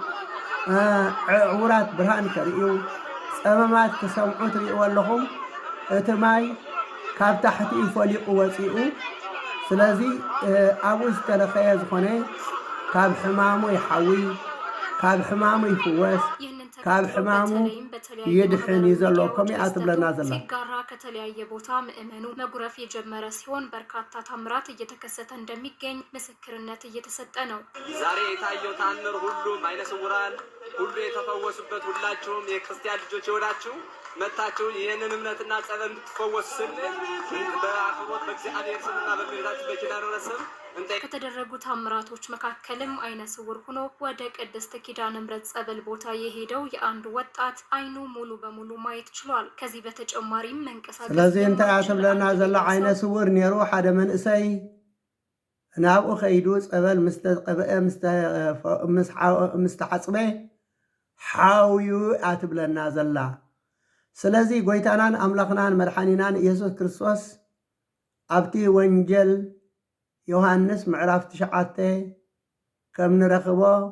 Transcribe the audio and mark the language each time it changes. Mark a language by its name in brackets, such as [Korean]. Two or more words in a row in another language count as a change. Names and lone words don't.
[Tigrinya] ዕውራት ብርሃን ከርእዩ ጸበማት ክሰምዑ ትርእይዎ ኣለኹም። እቲ ማይ ካብ ታሕቲ ፈሊቑ ወፂኡ ስለዚ ኣብኡ ዝተለኸየ ዝኾነ ካብ ሕማሙ ይሓዊ ካብ ሕማሙ ይፍወስ ካብ ሕማሙ ይድሕን እዩ ዘሎ ከምኡ ትብለና ዘላ [Amharic] ሲጋራ ከተለያየ ቦታ ምእመኑ መጉረፍ የጀመረ ሲሆን በርካታ ታምራት እየተከሰተ እንደሚገኝ ምስክርነት እየተሰጠ ነው። ዛሬ የታየው ታምር ሁሉም አይነ ስውራን ሁሉ የተፈወሱበት ሁላችሁም የክርስቲያን ልጆች የሆናችሁ መታችሁ ይህንን እምነትና ጸበል እንድትፈወሱ ስንል በአክብሮት በእግዚአብሔር ስምና በእመቤታችን በኪዳነ ምሕረት ስም ከተደረጉ ታምራቶች መካከልም አይነ ስውር ሆኖ ወደ ቅድስት ኪዳነ ምሕረት ጸበል ቦታ የሄደው የአንድ ወጣት አይኑ ሙሉ በሙሉ ማየት ችሏል። ከዚህ በተጨማሪም መንቀሳቀስ [Tigrinya] ስለዚህ እንተ ያተብለና ዘላ [Amharic] አይነ ስውር [Tigrinya] ነሩ ሓደ መንእሰይ ናብኡ ኸይዱ ጸበል ምስተቀበአ ምስተሐጽበ ሓውዩ አትብለና ዘላ ስለዚህ ጎይታናን አምላኽናን መድኃኒናን ኢየሱስ ክርስቶስ ኣብቲ ወንጀል ዮሐንስ ምዕራፍ 9 ከም ንረኽቦ